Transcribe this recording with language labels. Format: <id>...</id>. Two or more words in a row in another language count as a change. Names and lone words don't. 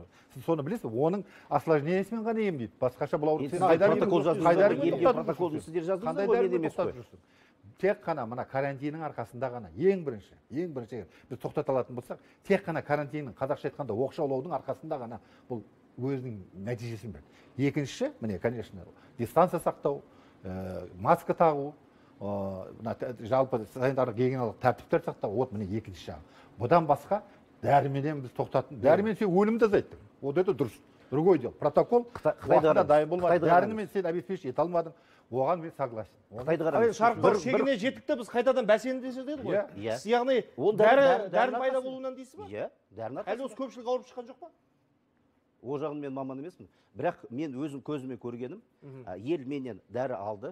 <kk>Сіз соны білесіз, оның осложнениесімен ғана емдейді. Басқаша бұл ауру тек қана мына карантиннің арқасында ғана ең бірінші біз тоқтата алатын болсақ, тек қана карантиннің қазақша айтқанда оқшаулаудың арқасында ғана бұл өзінің нәтижесін берді. Екінші, міне, конечно, дистанция сақтау, маска тағу, жалпы санитарлық гигиеналық тәртіптер сақтау, вот міне екінші жағы. Бұдан басқа дәріменен біз тоқтатын. Дәрімен сен өлімді азайттың.</kk> <ru>Вот это дұрыс. Другой дел.</ru> <kk>Протокол уақытында дайын болмады. Дәрімен сен обеспечить ете алмадың. Оған мен согласен. Шарықтау шегіне жеттік біз қайтадан бәсеңдесе деді ғой. Яғни дәрі пайда болуынан дейсіз ба? Иә, дәрінің әлі осы көпшілік ауырып шыққан жоқ па? О жағын мен маман емеспін. Бірақ мен өзім көзіме көргенім, ел менен дәрі алды.</kk>